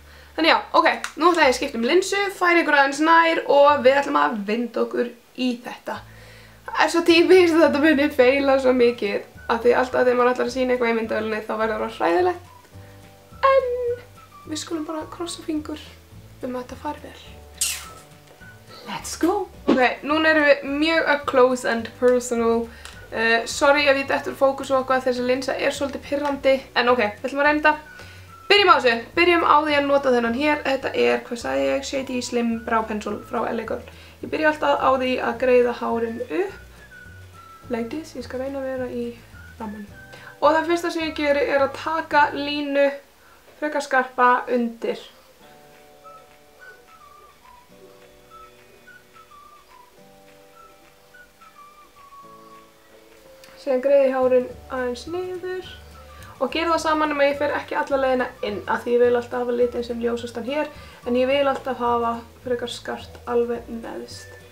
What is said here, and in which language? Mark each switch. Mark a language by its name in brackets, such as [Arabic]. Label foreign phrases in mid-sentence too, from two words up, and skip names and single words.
[Icelandic] Þannig já, ok, nú ætla ég að skipta linsu, færa ykkur aðeins nær og við ætlum að vinda okkur í þetta. Það er svo típist að þetta muni feila svo mikið af því alltaf þegar maður ætlar að sýna eitthvað í myndavélinni þá verður það hræðilegt. En við skulum bara krossa fingur að þetta fari vel. [English] Let's go! [Icelandic] Ok, núna erum við mjög [English] up close and personal. [Icelandic] Sorry ef ég dettur fókus og eitthvað, þessi linsa er svolítið pirrandi. En ok, við ætlum að reynda. Byrjum á þessu. Byrjum á því að nota þennan hér. Þetta er, hvað sagði ég, Shady Slim Brow Pencil frá LA Girl. Ég byrja alltaf á því að greiða hárin upp. [English] Like this. [Icelandic] Ég skal reyna að vera í rammanum. Og það fyrsta sem ég geri er að taka línu frekar skarpa undir. Síðan greiði hárin aðeins niður og gera það saman um að ég fer ekki alla leiðina inn af því ég vil alltaf hafa litinn sem ljósastan hér en ég vil alltaf hafa frekar skart alveg neðst.